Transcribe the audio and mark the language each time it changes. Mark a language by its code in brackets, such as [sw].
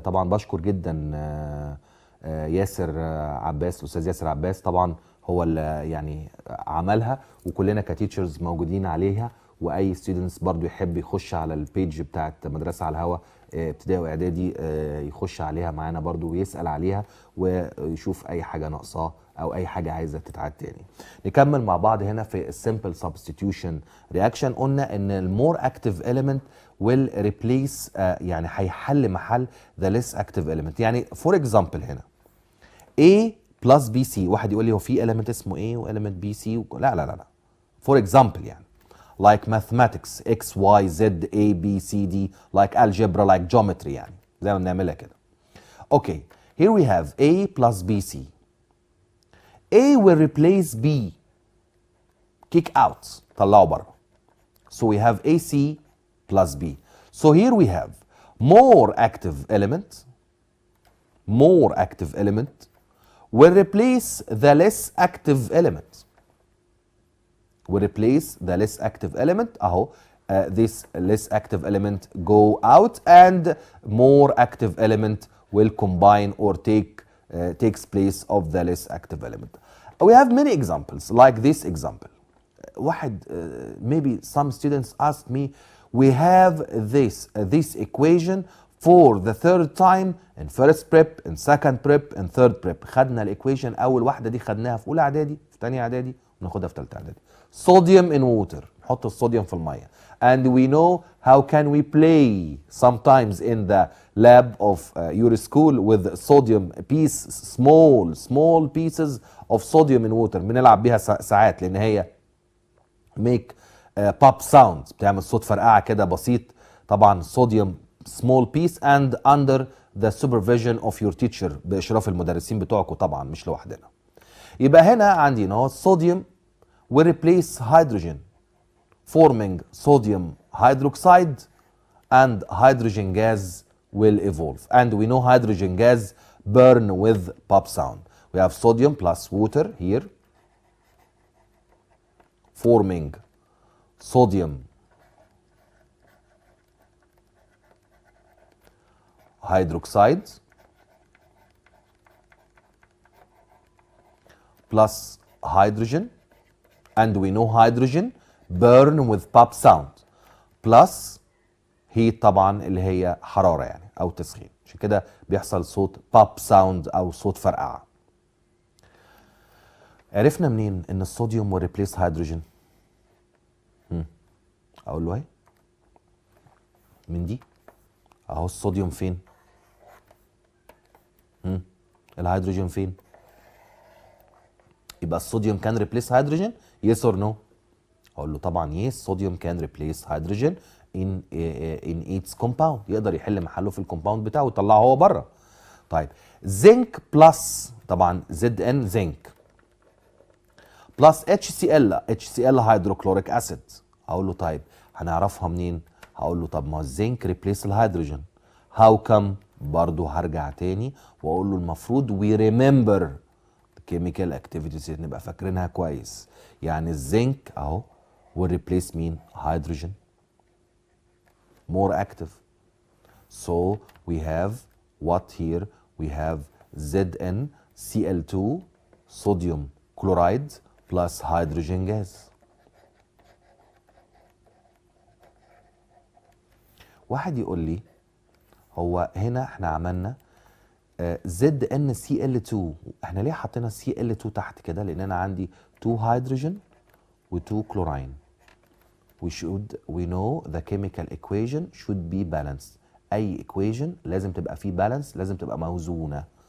[ar] طبعا بشكر جدا ياسر عباس، الاستاذ ياسر عباس، طبعا هو اللي يعني عملها، وكلنا كتيتشرز موجودين عليها، واي ستودنتس برضو يحب يخش على البيج بتاعت مدرسه على الهواء ابتدائي واعدادي يخش عليها معانا برضو ويسال عليها ويشوف اي حاجه ناقصاه او اي حاجه عايزه تتعاد تاني. نكمل مع بعض هنا في السمبل سبستيتيوشن رياكشن. قلنا ان المور اكتيف [en] element will replace [ar] يعني هيحل محل [en] the less active element. [ar] يعني فور اكزامبل هنا A plus BC، واحد يقول لي هو في element اسمه A و element BC لا لا لا لا. فور اكزامبل يعني [en] like mathematics [ar] X Y Z A B C D [en] like algebra like geometry [ar] يعني زي ما بنعملها كده. [en] Okay, here we have A plus BC. A will replace B. Kick out. [ar] طلعه بره. [en] So we have AC plus B. So here we have more active element. More active element will replace the less active element. Will replace the less active element. [ar] أهو [en] this less active element go out and more active element will combine or takes place of the less active element. We have many examples like this example. [ar] واحد [en] maybe some students ask me, we have this equation for the third time in first prep, in second prep, in third prep. [ar] خدنا الايكويشن اول واحده دي خدناها في اولى اعدادي، في ثانيه اعدادي، وناخدها في ثالثه اعدادي. صوديوم [en] in water، [ar] نحط الصوديوم في الميه. [en] And we know how can we play sometimes in the lab of your school with sodium piece, small pieces of sodium in water. [ar] بنلعب بيها ساعات لان هي [en] make pop sound، [ar] بتعمل صوت فرقعه كده بسيط. طبعا صوديوم [en] small piece and under the supervision of your teacher، [ar] باشراف المدرسين بتوعكم طبعا مش لوحدنا. يبقى هنا عندنا هو الصوديوم [en] will replace hydrogen forming sodium hydroxide and hydrogen gas will evolve. And we know hydrogen gas burn with pop sound. We have sodium plus water here forming sodium hydroxide plus hydrogen, and we know hydrogen burn with pop sound plus heat [ar] طبعا اللي هي حرارة يعني أو تسخين، عشان كده بيحصل صوت [en] pop sound [ar] أو صوت فرقعة. عرفنا منين إن الصوديوم [en] will replace hydrogen؟ [ar] أقول له إيه؟ من دي أهو الصوديوم فين؟ الهيدروجين فين؟ يبقى الصوديوم كان [en] replace hydrogen yes or no؟ [ar] اقول له طبعا [en] yes [ar] صوديوم كان [en] replace hydrogen in its compound، [ar] يقدر يحل محله في الكومباوند بتاعه ويطلعه هو بره. طيب زنك بلس طبعا ZN زنك بلس HCl هيدروكلوريك اسيد. اقول له طيب هنعرفها منين؟ هقول له طب ما الزنك [en] replace [ar] الهيدروجين، هاو كم؟ برضه هرجع تاني واقول له المفروض [en] we remember chemical activities [ar] نبقى فاكرينها كويس. يعني الزنك اهو [en] will replace [ar] مين؟ [en] hydrogen more active. So we have what here? We have ZnCl2 sodium chloride plus hydrogen gas. [ar] واحد يقول لي هو هنا احنا عملنا ZnCl2، احنا ليه حطينا Cl2 تحت كده؟ لان انا عندي 2 هيدروجين و 2 كلوراين. [en] we know the chemical equation should be balanced. [ar] اي equation لازم تبقى فيه balance، لازم تبقى موزونة.